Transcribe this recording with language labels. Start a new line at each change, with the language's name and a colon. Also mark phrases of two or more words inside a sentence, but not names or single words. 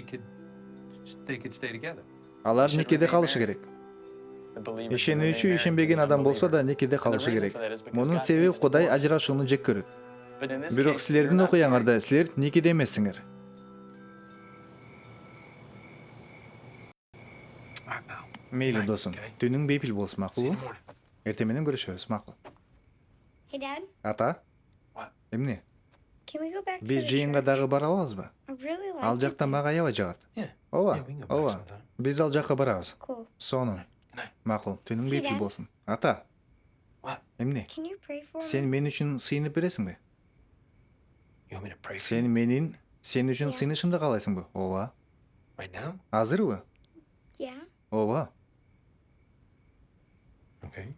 Kyrgyz: Алар никеде калышы керек. Ишенүүчү ишенбеген адам болсо да никеде калышы керек. Мунун себеби Кудай ажырашууну жек көрөт. Бирок силердин окуяңарда силер никеде эмессиңер.
English: right, pal.
Kyrgyz: Мейлі
English: Night,
Kyrgyz: досым.
English: okay?
Kyrgyz: Түнүң бейпіл болсын,
English: See you
Kyrgyz: мақұл?
English: in the morning.
Kyrgyz: Эртең менен көрүшөбүз, мақұл.
English: Hey, Dad,
Kyrgyz: Ата,
English: What?
Kyrgyz: эмне?
English: can we go back to
Kyrgyz: Биз
English: the
Kyrgyz: жыйынга
English: church?
Kyrgyz: дагы бара алабызбы?
English: I really like
Kyrgyz: Ал
English: it
Kyrgyz: жакта
English: there.
Kyrgyz: мага аябай жагат.
English: Yeah.
Kyrgyz: Ооба,
English: Yeah, we can go back
Kyrgyz: ооба.
English: sometime.
Kyrgyz: Биз ал жакка барабыз.
English: Cool.
Kyrgyz: Сонун.
English: Good night.
Kyrgyz: Макул, түнүң
English: Hey,
Kyrgyz: бейпіл
English: Dad.
Kyrgyz: болсын. Ата,
English: What?
Kyrgyz: эмне?
English: Can you pray for
Kyrgyz: Сен
English: me?
Kyrgyz: мен үчүн сыйынып бересиңби?
English: You want me to pray for
Kyrgyz: Сен
English: you
Kyrgyz: сен үчүн
English: Yeah.
Kyrgyz: сыйынышымды каалайсыңбы? Ооба.
English: right now?
Kyrgyz: Азырбы?
English: Yeah.
Kyrgyz: Ооба.
English: Okay.